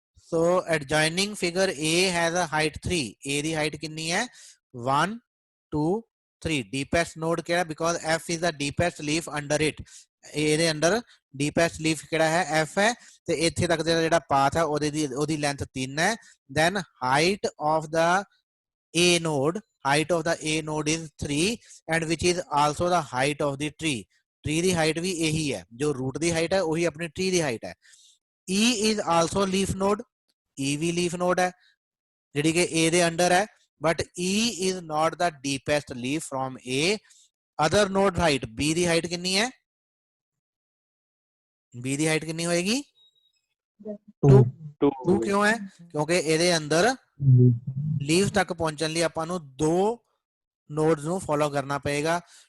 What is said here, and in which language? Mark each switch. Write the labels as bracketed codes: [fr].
[en] so adjoining figure A has a height 3। [pa] A ਦੀ height ਕਿੰਨੀ ਹੈ [en] 1 2 3। deepest node ਕਿਹੜਾ, because F is the deepest leaf under it। [pa] ਇਹਦੇ ਅੰਦਰ deepest leaf ਕਿਹੜਾ ਹੈ, F ਹੈ, ਤੇ ਇੱਥੇ ਤੱਕ ਦਾ ਜਿਹੜਾ ਪਾਥ ਹੈ ਉਹਦੀ ਲੈਂਥ 3 ਹੈ। [en] then height of the A node, height of the A node is 3 and which is also the height of the tree। [pa] Tree ਦੀ height ਵੀ ਇਹੀ ਹੈ, ਜੋ ਰੂਟ ਦੀ ਹਾਈਟ ਹੈ ਉਹੀ ਆਪਣੀ ट्री ਦੀ ਹਾਈਟ ਹੈ। [en] E is also leaf node, [pa] E we leaf node ਹੈ ਜਿਹੜੀ ਕਿ A ਦੇ ਅੰਡਰ ਹੈ, [en] but E is not the deepest leaf from A। other node height, [pa] B ਦੀ height ਕਿੰਨੀ ਹੈ, B ਦੀ ਹਾਈਟ ਕਿੰਨੀ ਹੋਏਗੀ 2 ਕਿਉਂ ਹੈ, ਕਿਉਂਕਿ ਇਹਦੇ ਅੰਦਰ ਲੀਵ ਤੱਕ ਪਹੁੰਚਣ ਲਈ ਆਪਾਂ ਨੂੰ 2 ਨੋਡਸ ਨੂੰ ਫੋਲੋ ਕਰਨਾ ਪਏਗਾ।